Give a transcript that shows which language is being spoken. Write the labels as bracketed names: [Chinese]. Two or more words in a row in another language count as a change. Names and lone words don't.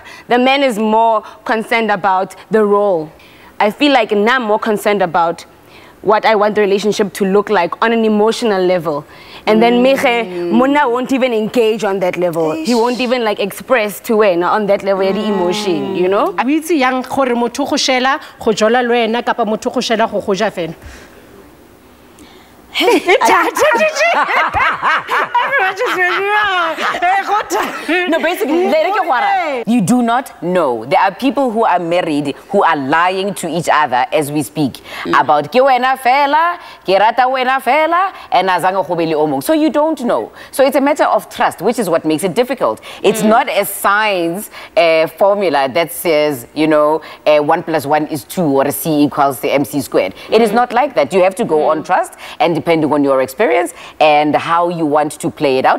[English] The man is more concerned about the role. I feel like now I'm more concerned about what I want the relationship to look like on an emotional level. And then Mona won't even engage on that level. He won't even like express to her on that level the emotion, you know? [Tswana] Yang gore motho go shela go jola le wena kapa motho go shela go goja fela. [English] No, basically, you do not know. There are people who are married who are lying to each other as we speak about [Tswana] ke wena fela, ke rata wena fela, [English] and [Tswana] azange go be le omong. [English] So you don't know. So it's a matter of trust, which is what makes it difficult. It's not a science formula that says, you know, 1 + 1 is 2 or a C equals the MC squared. It is not like that. You have to go on trust and depending on your experience and how you want to play it out.